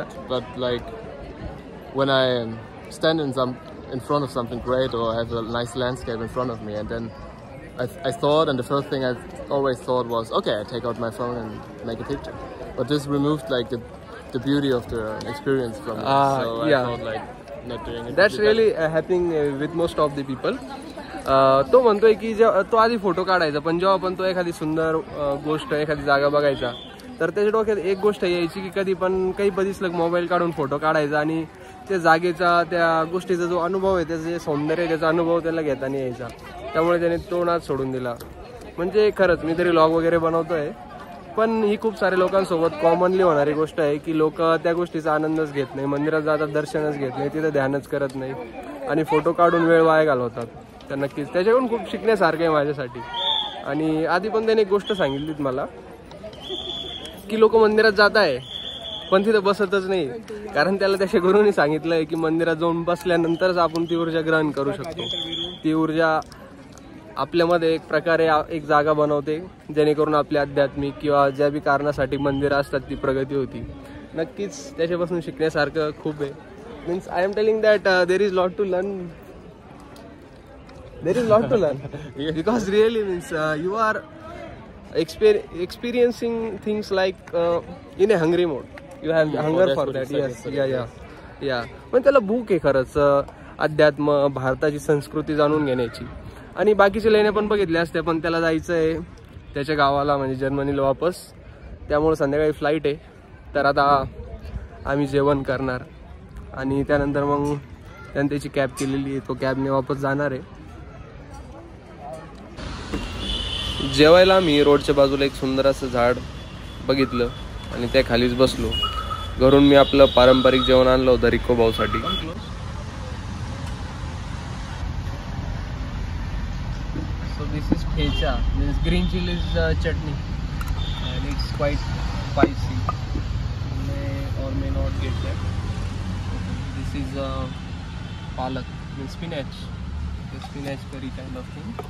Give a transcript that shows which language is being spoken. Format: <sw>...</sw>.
<en>But like when I stand in front of something great, or have a nice landscape in front of me, and then I thought, and the first thing I always thought was, okay, I take out my phone and make a picture. But this removed like the beauty of the experience from it. So I thought like not doing it. That's really happening with most of the people.</en> <mr>तो म्हणतोय की तो आधी photo काढायचा, पण जेव्हा पण तो एखादी सुंदर गोष्ट, एखादी जागा बघायचा, तर त्याच्या डोक्यात एक गोष्ट यायची की कधी पण काही दिसलं मोबाईल काढून फोटो काढायचा आणि त्या जागेचा, त्या गोष्टीचा जो अनुभव आहे, त्याचं जे सौंदर्य आहे, त्याचा अनुभव त्याला घेताना यायचा. त्यामुळे त्याने तो नाद सोडून दिला. म्हणजे खरंच मी तरी व्लॉग वगैरे बनवतोय, पण ही खूप साऱ्या लोकांसोबत कॉमनली होणारी गोष्ट आहे की लोक त्या गोष्टीचा आनंदच घेत नाही, मंदिरात जातात दर्शनच घेत नाही, तिथं ध्यानच करत नाही आणि फोटो काढून वेळ वाया घालवतात. तर नक्कीच त्याच्याकडून खूप शिकण्यासारखं आहे माझ्यासाठी. आणि आधी पण त्याने एक गोष्ट सांगितलीत मला की लोक मंदिरात जात आहे पण तिथं बसतच नाही, कारण त्याला त्याच्या गुरूंनी सांगितलंय की मंदिरात जाऊन बसल्यानंतरच आपण ती ऊर्जा ग्रहण करू शकतो. ती ऊर्जा आपल्यामध्ये एक प्रकारे एक जागा बनवते जेणेकरून आपली आध्यात्मिक किंवा ज्या बी कारणासाठी मंदिरं असतात ती प्रगती होती. नक्कीच त्याच्यापासून शिकण्यासारखं खूप आहे.</mr> <en>Means I am telling that there is lot to learn. There is lot to learn because really means you are experiencing things like in a hungry mode. You have hunger for that. Yes.</en> <mr>पण त्याला भूक आहे खरंच अध्यात्म, भारताची संस्कृती जाणून घेण्याची. आणि बाकीचे लेण्या पण बघितल्या असत्या, पण त्याला जायचं आहे त्याच्या गावाला, म्हणजे जर्मनीला वापस. त्यामुळे संध्याकाळी फ्लाईट आहे, तर आता आम्ही जेवण करणार आणि त्यानंतर मग त्याने त्याची कॅब केलेली आहे, तो कॅबने वापस जाणार आहे. जेवायला मी रोडच्या बाजूला एक सुंदर असं झाड बघितलं आणि त्या खालीच बसलो. घरून मी आपलं पारंपरिक जेवण आणलं होतं रिको भाऊसाठी.</mr> <en>So this is thecha, means green chillies chutney, and it's quite spicy. May or may not get that. This is palak, means spinach. The spinach curry kind of thing.</en>